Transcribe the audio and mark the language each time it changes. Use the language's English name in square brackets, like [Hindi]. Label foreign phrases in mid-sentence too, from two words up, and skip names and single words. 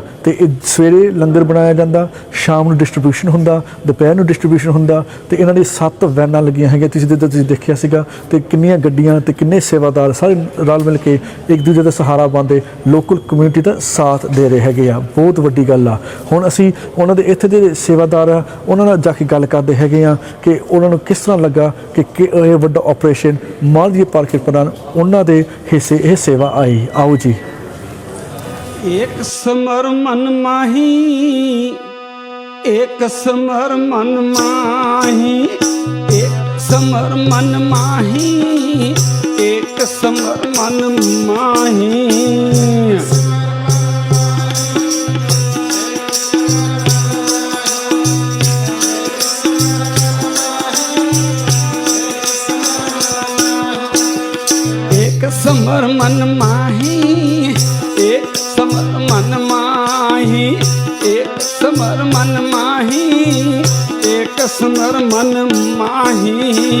[Punjabi] ਤੇ ਇਹ ਸਵੇਰੇ ਲੰਗਰ ਬਣਾਇਆ ਜਾਂਦਾ, ਸ਼ਾਮ ਨੂੰ ਡਿਸਟ੍ਰੀਬਿਊਸ਼ਨ ਹੁੰਦਾ, ਦੁਪਹਿਰ ਨੂੰ ਡਿਸਟ੍ਰੀਬਿਊਸ਼ਨ ਹੁੰਦਾ, ਤੇ ਇਹਨਾਂ ਦੀ 7 ਵੈਨਾਂ ਲੱਗੀਆਂ ਹੈਗੀਆਂ, ਤੁਸੀਂ ਦੇਖਿਆ ਸੀਗਾ, ਤੇ ਕਿੰਨੀਆਂ ਗੱਡੀਆਂ ਤੇ ਕਿੰਨੇ ਸੇਵਾਦਾਰ ਸਾਰੇ ਰਲ ਮਿਲ ਕੇ ਇੱਕ ਦੂਜੇ ਦਾ ਸਹਾਰਾ ਬਣਦੇ, [English] local community [Punjabi] ਦਾ ਸਾਥ ਦੇ ਰਹੇ ਹੈਗੇ ਆ। ਬਹੁਤ ਵੱਡੀ ਗੱਲ ਆ। ਹੁਣ ਅਸੀਂ ਉਹਨਾਂ ਦੇ ਇੱਥੇ ਦੇ ਸੇਵਾਦਾਰ ਆ, ਉਹਨਾਂ ਨਾਲ ਜਾ ਕੇ ਗੱਲ ਕਰਦੇ ਹੈਗੇ ਆ ਕਿ ਉਹਨਾਂ ਨੂੰ ਕਿਸ ਤਰ੍ਹਾਂ ਲੱਗਾ ਕਿ ਇਹ ਵੱਡਾ ਆਪਰੇਸ਼ਨ ਮਾਲ ਦੀ ਪਾਰ ਕਿਰਪਾ ਨਾਲ ਉਹਨਾਂ ਦੇ ਹਿੱਸੇ ਇਹ ਸੇਵਾ आई। [Hindi] आओ जी। एक समर मन माही, एक समर मन माही, एक समर मन माही, एक समर मन माही। समर मन माही, एक समर मन माही, एक समर मन माही, एक समर मन माही।